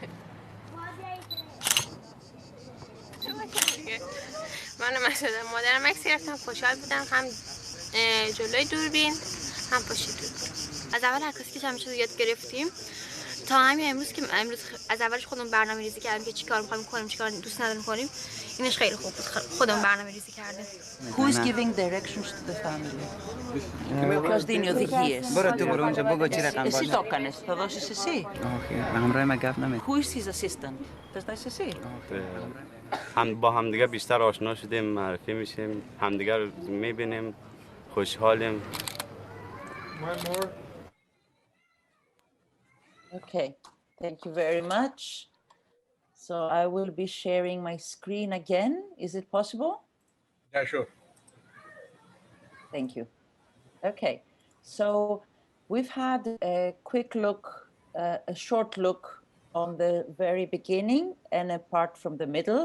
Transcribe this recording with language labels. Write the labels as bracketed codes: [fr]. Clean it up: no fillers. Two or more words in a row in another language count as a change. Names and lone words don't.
[fa] من مثلا مادرم عکس گرفتم، خوشحال بودم، هم جلوی دوربین هم پشت دوربین. از اول عکاسی که همیشه یاد گرفتیم تا همین امروز که از اولش خودمون برنامه‌ریزی کردیم که چیکار می‌خوایم کنیم، چیکار دوست نداریم کنیم. اینش خیلی خوب بود، خودمون برنامه‌ریزی کردیم. [en] Who is giving directions to the family? [el] Ποιος δίνει οδηγίες? [fa] برو تو برو اونجا بگو چی رقم باشه. [el] Εσύ το έκανες, θα δώσεις εσύ. [fa] اوکی، همراه من گپ نمی‌کنم. [en] Who is his assistant? [el] θες να είσαι εσύ? [fa] هم با همدیگه بیشتر آشنا شدیم، معرفی میشیم، همدیگه رو میبینیم، خوشحالیم. [en] Okay, thank you very much. So I will be sharing my screen again. Is it possible? Yeah, sure. Thank you. Okay, so we've had a quick look, a short look on the very beginning and a part from the middle.